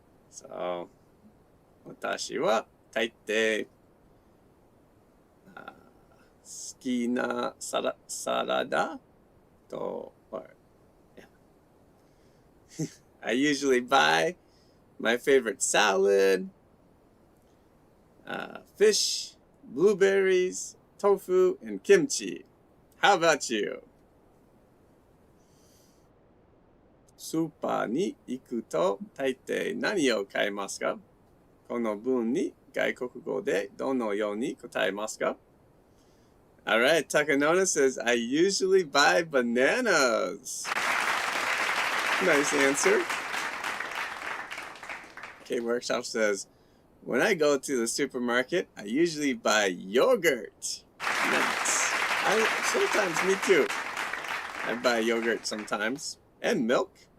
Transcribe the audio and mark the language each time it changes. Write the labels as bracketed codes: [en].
[en] So, [ja] 私は大抵好きなサラダと [en] I usually buy my favorite salad, fish, blueberries, tofu, and kimchi. How about you? [ja] スーパーに行くと大抵何を買いますか? この文に外国語でどのように答えますか? [en] Alright, Takanona says, I usually buy bananas. Nice answer. Okay, Workshop says, when I go to the supermarket, I usually buy yogurt. Nice. Sometimes, me too. I buy yogurt sometimes. And milk.